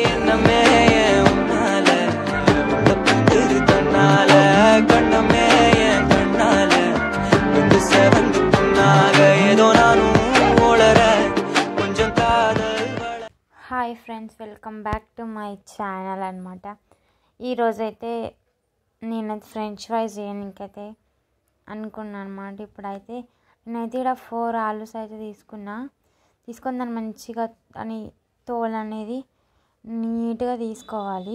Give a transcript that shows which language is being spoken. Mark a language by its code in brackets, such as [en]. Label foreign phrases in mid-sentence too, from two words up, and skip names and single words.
[ta] கண்ணமே உன்னால பட்டு தன்னால கண்ணமே கண்ணால வந்து செவந்து புண்ணாக ஏதோ நானும் ஓளற கொஞ்சம் காதல் [en] Hi friends, welcome back to my channel అనమాట. [te] ఈరోజైతే నేనైతే [en] French fries [te] చేయడానికైతే అనుకున్నాను అనమాట. ఇప్పుడైతే నేనైతే ఇక్కడ 4 ఆలూస్ అయితే తీసుకొని దాన్ని మంచిగా అని తోలు అనేది నీట్గా తీసుకోవాలి.